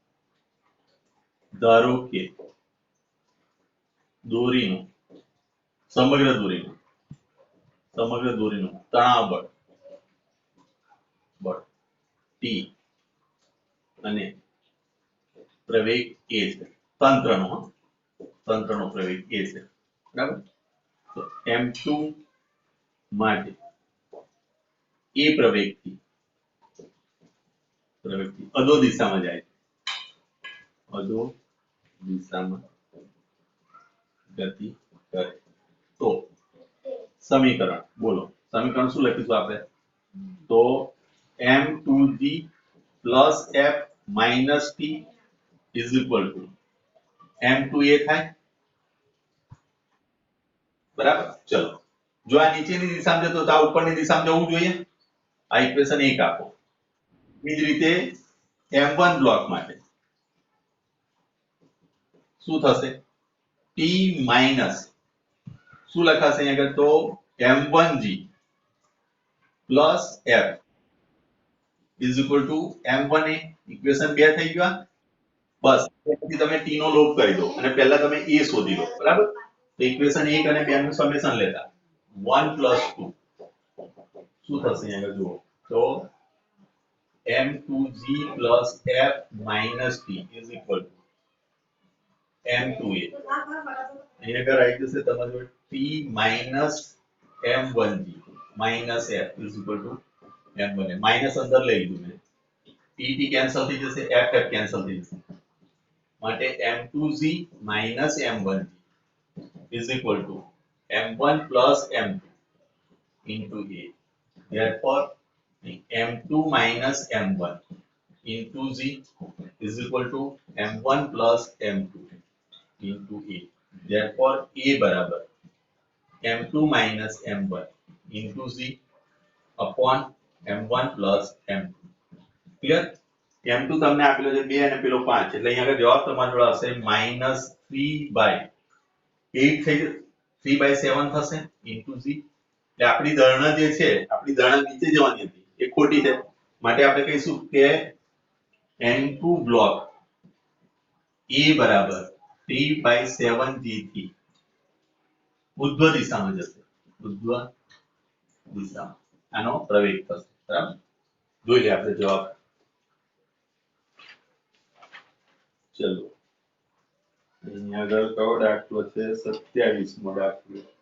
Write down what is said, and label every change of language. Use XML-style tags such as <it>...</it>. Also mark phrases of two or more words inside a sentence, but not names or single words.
<gu>દોરીનું સમગ્ર દોરીનું તણાવ બળ T અને પ્રવેગ a છે તંત્રનો પ્રવેગ a છે બરાબર તો m2 માટે એ પ્રવેગથી અધો દિશામાં જાય અધો દિશામાં ગતિ કરે તો સમીકરણ બોલો સમીકરણ શું લખીશું આપણે તો</gu> <en>m2g plus f minus t is equal to m2a</en> <gu>થાય બરાબર ચલો જો આ નીચેની દિશામાં જતો તો આ ઉપરની દિશામાં જવું જોઈએ આ ઇક્વેશન 1 આપો એ જ રીતે m1 બ્લોક માટે શું થશે t માઈનસ શું લખાશે અહીં આગળ તો</gu> <en>m1g plus f is equal to m1a</en> <gu>ઇક્વેશન 2 થઈ ગયું બસ પછી તમે t નો લોપ કરી દો અને પહેલા તમે a શોધી લો બરાબર તો ઇક્વેશન 1 અને 2 નું સમેશન લેતા 1 plus 2 શું થશે અહીં આગળ જુઓ તો</gu> <en>m2g plus f minus t is equal to m2a</en> <gu>અહીં આગળ આવી જશે તમારું</gu> <en>t minus m1g minus f is equal to</en> <gu>m1a માઈનસ અંદર લઈ લીધું મેં t કેન્સલ થઈ જશે f કેન્સલ થઈ જશે માટે m2g</gu> <en>minus m1g is equal to m1 plus m2 into a therefore m2 minus m1 into g is equal to m1 plus m2 into a therefore a बराबर m2 minus m1 into g upon m1 plus m2</en> <gu>ક્લિયર m2 તમને આપેલો છે 2 અને પેલો 5 એટલે અહીંયા આગળ જવાબ તમારો હશે -3/8 થઈ 3/7 થશે into g એટલે આપણી ધારણા જે છે આપણી ધારણા નીચે જવાની હતી એ ખોટી છે માટે આપણે કહીશું કે n2 બ્લોક a બરાબર 3/7 g થી ઉર્ધ્વ દિશામાં જશે ઉર્ધ્વ દિશામાં આનો પ્રવેગ થશે બરાબર જોઈ લે આપણે જવાબ ચલો અહીંયા આગળ કયો દાખલો છે 27મો દાખલો</gu>